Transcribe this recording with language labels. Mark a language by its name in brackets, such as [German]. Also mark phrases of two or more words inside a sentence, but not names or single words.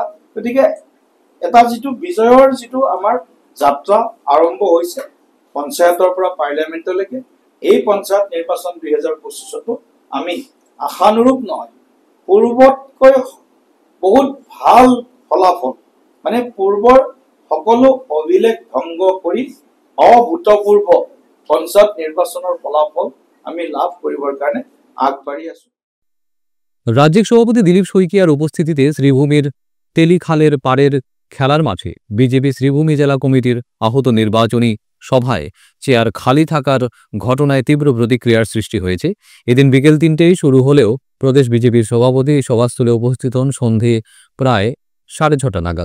[Assamese] গতিকে এটা যিটো বিজয়ৰ যিটো আমাৰ যাত্ৰা আৰম্ভ হৈছে পঞ্চায়তৰ পৰা পাৰ্লিয়ামেণ্টলৈকে, এই পঞ্চায়ত নিৰ্বাচন 2025তো আমি আশানুৰূপ নহয়, পূৰ্বতকৈ বহুত ভাল ফলাফল, পূৰ্বৰ সকলো অভিলেখ ভংগ কৰি অভূতপূৰ্ব পঞ্চায়ত নিৰ্বাচনৰ ফলাফল আমি লাভ কৰিবৰ কাৰণে আগবাঢ়ি আছো। [Bangla] রাজ্যিক সভাপতি দিলীপ শইকিয়ার উপস্থিতিতে শ্রীভূমির তেলিখালের পাড়ের খেলার মাঠে বিজেপি শ্রীভূমি জেলা কমিটির আহত নির্বাচনী সভায় চেয়ার খালি থাকার ঘটনায় তীব্র প্রতিক্রিয়ার সৃষ্টি হয়েছে। এদিন বিকেল 3টেই শুরু হলেও প্রদেশ বিজেপির সভাপতি সভাস্থলে উপস্থিত হন সন্ধে প্রায় 6:30 নাগাদ।